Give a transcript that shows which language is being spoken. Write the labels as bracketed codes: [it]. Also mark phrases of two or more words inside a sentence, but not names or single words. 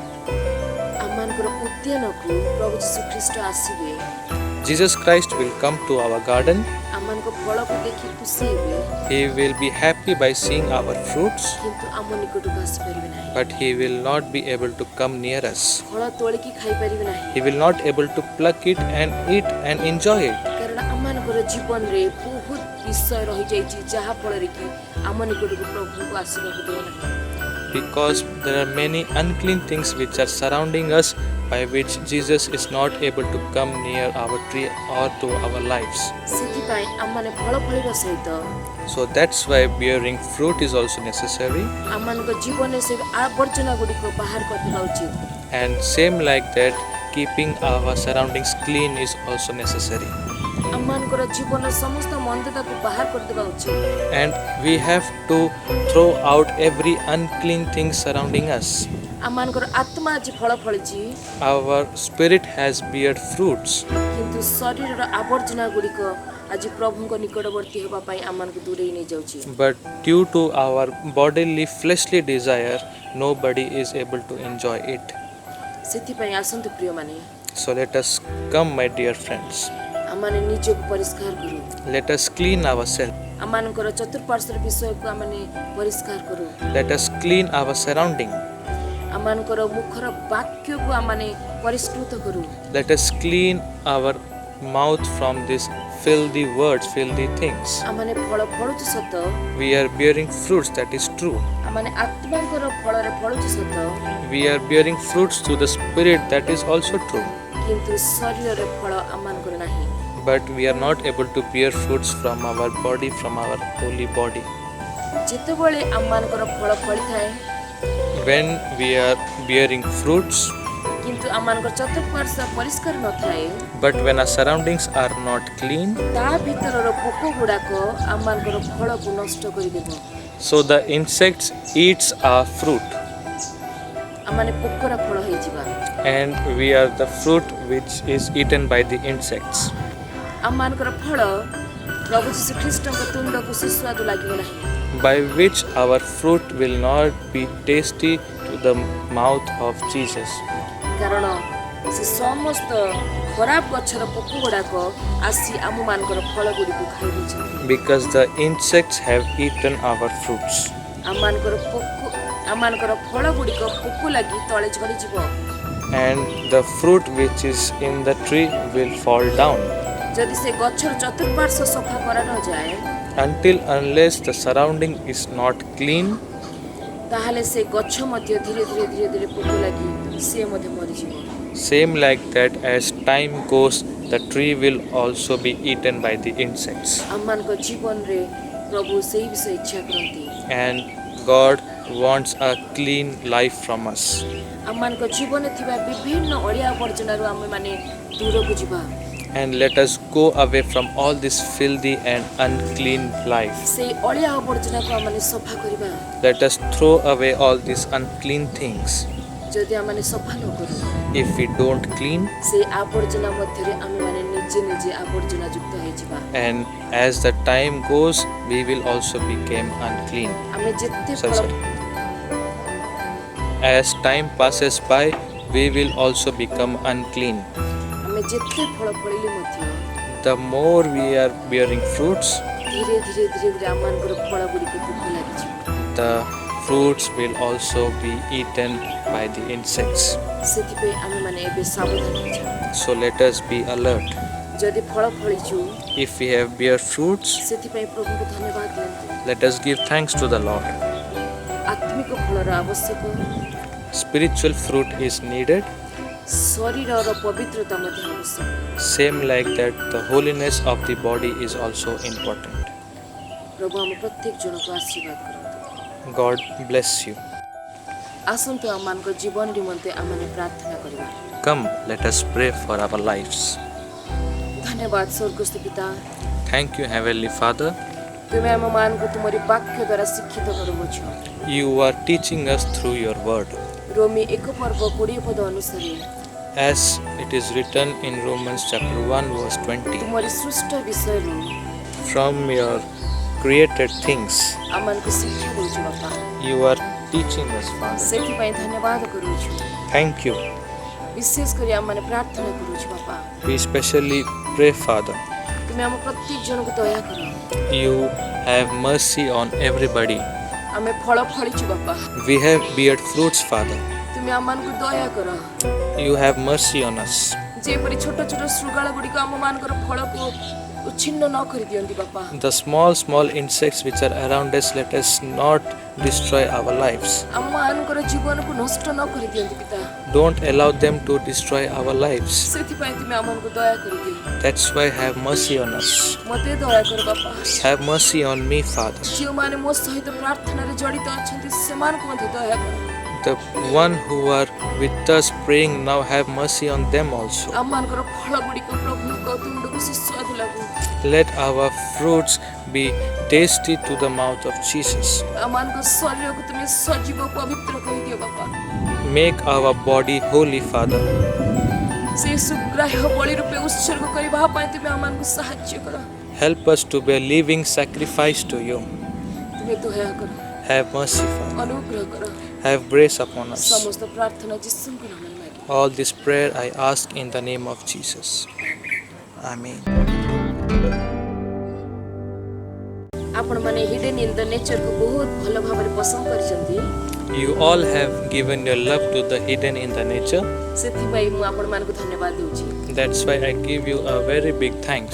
[or] ଆମମାନଙ୍କର ଉଦ୍ୟାନକୁ ପ୍ରଭୁ ଯୀଶୁ ଖ୍ରୀଷ୍ଟ ଆସିବେ, [en] Jesus Christ will come to our garden. [or] ଆମମାନଙ୍କ ଫଳକୁ ଦେଖି ଖୁସି ହେବେ, [en] He will be happy by seeing our fruits, [or] କିନ୍ତୁ ଆମ ନିକଟକୁ ଆସିପାରିବେ ନାହିଁ। [en] but He will not be able to come near us. [or] ଫଳ ତୋଳିକି ଖାଇପାରିବେ ନାହିଁ, [en] He will not able to pluck it and eat and enjoy it. [or] କାରଣ ଆମମାନଙ୍କର ଜୀବନରେ ବହୁତ ବିଷୟ ରହିଯାଇଛି ଯାହା ଫଳରେ କି ଆମ ନିକଟକୁ ପ୍ରଭୁଙ୍କୁ ଆସିବାକୁ ଦେଉନାହିଁ। [en] Because there are many unclean things which are surrounding us, by which Jesus is not able to come near our tree or to our lives. [or] ସେଥିପାଇଁ ଆମମାନେ ଫଳ ଫଳିବା ସହିତ [en] So that's why bearing fruit is also necessary, [or] ଆମମାନଙ୍କ ଜୀବନରେ ସେ ଆବର୍ଜନା ଗୁଡ଼ିକ ବାହାର କରିଦେବା ଉଚିତ। [en] and same like that keeping our surroundings clean is also necessary. [or] ଆମମାନଙ୍କର ଜୀବନର ସମସ୍ତ ମନ୍ଦତାକୁ ବାହାର କରିଦେବା ଉଚିତ। [en] And we have to throw out every unclean thing surrounding us. [or] ଆମମାନଙ୍କର ଆତ୍ମା ଆଜି ଫଳ ଫଳିଛି, [en] Our spirit has beared fruits, [or] କିନ୍ତୁ ଶରୀରର ଆବର୍ଜନା ଗୁଡ଼ିକ ଆଜି ପ୍ରଭୁଙ୍କ ନିକଟବର୍ତ୍ତୀ ହେବା ପାଇଁ ଆମମାନଙ୍କୁ ଦୂରେଇ ନେଇଯାଉଛି। [en] but due to our bodily fleshly desire, nobody is able to enjoy it. [or] ସେଥିପାଇଁ ଆସନ୍ତୁ ପ୍ରିୟମାନେ, [en] So let us come, my dear friends. [or] ଆମମାନେ ନିଜକୁ ପରିଷ୍କାର କରୁ, [en] Let us clean ourselves. [or] ଆମମାନଙ୍କର ଚତୁଃପାର୍ଶ୍ୱର ବିଷୟକୁ ଆମମାନେ ପରିଷ୍କାର କରୁ, [en] Let us clean our surrounding. [or] ଆମମାନଙ୍କର ମୁଖର ବାକ୍ୟକୁ ଆମମାନେ ପରିଷ୍କୃତ କରୁ। [en] Let us clean our mouth from these filthy words, filthy things. [or] ଆମମାନେ ଫଳ ଫଳୁଛୁ ସତ, [en] We are bearing fruits, that is true. [or] ଆମମାନେ ଆତ୍ମାଙ୍କର ଫଳରେ ଫଳୁଛୁ ସତ, [en] We are bearing fruits to the spirit, that is also true. [or] କିନ୍ତୁ ଶରୀରରେ ଫଳ ଆମମାନଙ୍କର ନାହିଁ। [en] But we are not able to bear fruits from our body, from our holy body. [or] ଯେତେବେଳେ ଆମମାନଙ୍କର ଫଳ ଫଳିଥାଏ, [en] When we are bearing fruits, [or] କିନ୍ତୁ ଆମମାନଙ୍କର ଚତୁଃପାର୍ଶ୍ୱ ପରିଷ୍କାର ନଥାଏ, [en] but when our surroundings are not clean, [or] ତା ଭିତରର ପୋକ ଗୁଡ଼ାକ ଆମମାନଙ୍କର ଫଳକୁ ନଷ୍ଟ କରିଦେବ। [en] so the insects eats our fruit, [or] ଆମମାନେ ପୋକର ଫଳ ହେଇଯିବା। [en] and we are the fruit which is eaten by the insects. [or] ଆମମାନଙ୍କର ଫଳ ପ୍ରଭୁ ଯୀଶୁ ଖ୍ରୀଷ୍ଟଙ୍କ ତୁଣ୍ଡକୁ ସୁସ୍ୱାଦୁ ଲାଗିବ ନାହିଁ, [en] By which our fruit will not be tasty to the mouth of Jesus. [or] କାରଣ ସେ ସମସ୍ତ ଖରାପ ଗଛର ପୋକ ଗୁଡ଼ାକ ଆସି ଆମମାନଙ୍କର ଫଳ ଗୁଡ଼ିକୁ ଖାଇ ଦେଇଛନ୍ତି। [en] because the insects have eaten our fruits. [or] ଆମମାନଙ୍କର ଫଳ ଗୁଡ଼ିକ ପୋକ ଲାଗି ତଳେ ଝଡ଼ିଯିବ। [en] And the fruit which is in the tree will fall down. [or] ଯଦି ସେ ଗଛର ଚତୁଃପାର୍ଶ୍ୱ ସଫା କରାନଯାଏ [en] Until unless the surrounding is not clean, [or] ତାହେଲେ ସେ ଗଛ ମଧ୍ୟ ଧୀରେ ଧୀରେ ପୋକ ଲାଗି ସିଏ ମଧ୍ୟ ମରିଯିବ। [en] same like that, as time goes, the tree will also be eaten by the insects. [or] ଆମମାନଙ୍କ ଜୀବନରେ ପ୍ରଭୁ ସେଇ ବିଷୟ ଇଚ୍ଛା କରନ୍ତି। [en] And God wants a clean life from us. [or] ଆମମାନଙ୍କ ଜୀବନରେ ଥିବା ବିଭିନ୍ନ ଅଳିଆ ଆବର୍ଜନାରୁ ଆମେମାନେ ଦୂରକୁ ଯିବା। [en] And let us go away from all this filthy and unclean life. [or] ସେଇ ଅଳିଆ ଆବର୍ଜନାକୁ ଆମମାନେ ସଫା କରିବା। [en] Let us throw away all these unclean things. [or] ଯଦି ଆମମାନେ ସଫା ନ କରୁ [en] If we don't clean, [or] ସେଇ ଆବର୍ଜନା ମଧ୍ୟରେ ଆମେମାନେ ନିଜେ ଆବର୍ଜନା ଯୁକ୍ତ ହେଇଯିବା। [en] and as the time goes, we will also become unclean. [or] ଆମେ ଯେତେ [en] Sorry, [or] ଫଳ [en] sorry. As time passes by, we will also become unclean. [or] ଆମେ ଯେତେ ଫଳ ଫଳିଲେ ମଧ୍ୟ [en] The more we are bearing fruits, [or] ଧୀରେ ଧୀରେ ଆମମାନଙ୍କର ଫଳ ଗୁଡ଼ିକୁ ପୋକ ଲାଗିଯିବ। [en] the fruits will also be eaten by the insects. [or] ସେଥିପାଇଁ ଆମେମାନେ ଏବେ ସାବଧାନ ହେଇଯିବା। [en] So let us be alert. [or] ଯଦି ଫଳ ଫଳିଛୁ [en] If we have bear fruits, [or] ସେଥିପାଇଁ ପ୍ରଭୁଙ୍କୁ ଧନ୍ୟବାଦ ଦିଅନ୍ତୁ। [en] let us give thanks to the Lord. [or] ଆତ୍ମିକ ଫଳର ଆବଶ୍ୟକ, [en] Spiritual fruit is needed. [or] ଶରୀରର ପବିତ୍ରତା ମଧ୍ୟ ଆବଶ୍ୟକ। [en] Same like that, the holiness of the body is also important. [or] ପ୍ରଭୁ ଆମ ପ୍ରତ୍ୟେକ ଜଣକୁ ଆଶୀର୍ବାଦ କରନ୍ତୁ। [en] God bless you. [or] ଆସନ୍ତୁ ଆମମାନଙ୍କ ଜୀବନ ନିମନ୍ତେ ଆମମାନେ ପ୍ରାର୍ଥନା କରିବା। [en] Come, let us pray for our lives. [or] ଧନ୍ୟବାଦ ସ୍ୱର୍ଗସ୍ଥ ପିତା, [en] Thank you, Heavenly Father. [or] ତୁମେ ଆମମାନଙ୍କୁ ତୁମରି ବାକ୍ୟ ଦ୍ୱାରା ଶିକ୍ଷିତ କରୁଅଛ। [en] You are teaching us through your word. [or] ରୋମୀ 1:20 ଅନୁସାରେ [en] As it is written in Romans chapter 1 verse 20, [or] ତୁମରି ସୃଷ୍ଟ ବିଷୟରୁ [en] from your created things, [or] ଆମମାନଙ୍କୁ ଶିକ୍ଷା ଦେଉଛୁ ବାପା। [en] you are teaching us, Father. [or] ସେଥିପାଇଁ ଧନ୍ୟବାଦ କରୁଅଛୁ। [en] Thank you. [or] ବିଶେଷ କରି ଆମମାନେ ପ୍ରାର୍ଥନା କରୁଅଛୁ ବାପା, [en] We specially pray, Father. [or] ତୁମେ ଆମ ପ୍ରତ୍ୟେକ ଜଣକୁ ଦୟା କର। [en] You have mercy on everybody. [or] ଆମେ ଫଳ ଫଳିଛୁ ବାପା, [en] We have beared fruits, Father. [or] ତୁମେ ଆମମାନଙ୍କୁ ଦୟା କର। [en] You have mercy on us. [or] ଯେପରି ଛୋଟ ଛୋଟ ଶୃଗାଳ ଗୁଡ଼ିକ ଆମମାନଙ୍କର ଫଳକୁ ଉଚ୍ଛିନ୍ନ ନ କରିଦିଅନ୍ତି ବାପା। [en] The small insects which are around us, let us not destroy our lives. [or] ଆମମାନଙ୍କର ଜୀବନକୁ ନଷ୍ଟ ନ କରିଦିଅନ୍ତି ପିତା। [en] Don't allow them to destroy our lives. [or] ସେଥିପାଇଁ ତୁମେ ଆମମାନଙ୍କୁ ଦୟା କରିଦିଅ। [en] That's why have mercy on us. [or] ମୋତେ ଦୟା କର ବାପା। [en] Have mercy on me, Father. [or] ଯେଉଁମାନେ ମୋ ସହିତ ପ୍ରାର୍ଥନାରେ ଜଡ଼ିତ ଅଛନ୍ତି ସେମାନଙ୍କୁ ମଧ୍ୟ ଦୟା କର। [en] The one who are with us praying now, have mercy on them also. [or] ଆମମାନଙ୍କର ଫଳ ଗୁଡ଼ିକ ପ୍ରଭୁଙ୍କ ତୁଣ୍ଡକୁ ସୁସ୍ୱାଦୁ ଲାଗୁ। [en] Let our fruits be tasty to the mouth of Jesus. [or] ଆମମାନଙ୍କ ଶରୀରକୁ ତୁମେ ସଜୀବ ପବିତ୍ର କରିଦିଅ ବାପା। [en] Make our body holy, Father. [or] ସେ ସୁଗ୍ରାହ୍ୟ ବଳି ରୂପେ ଉତ୍ସର୍ଗ କରିବା ପାଇଁ ତୁମେ ଆମମାନଙ୍କୁ ସାହାଯ୍ୟ କର। [en] Help us to be a living sacrifice to you. [or] ତୁମେ ଦୟା କର, [en] Have mercy, Father. [or] ଅନୁଗ୍ରହ କର। [en] Have grace upon us. [or] ସମସ୍ତ ପ୍ରାର୍ଥନା ଯୀଶୁଙ୍କ ନାମରେ ମାଗି। [en] All this prayer I ask in the name of Jesus. Amen. [or] ଆପଣମାନେ ହିଡେନ୍ ଇନ୍ ଦ ନେଚରକୁ ବହୁତ ଭଲ ଭାବରେ ପସନ୍ଦ କରିଛନ୍ତି। [en] You all have given your love to the hidden in the nature. [or] ସେଥିପାଇଁ ମୁଁ ଆପଣମାନଙ୍କୁ ଧନ୍ୟବାଦ ଦେଉଛି। [en] That's why I give you a very big thanks.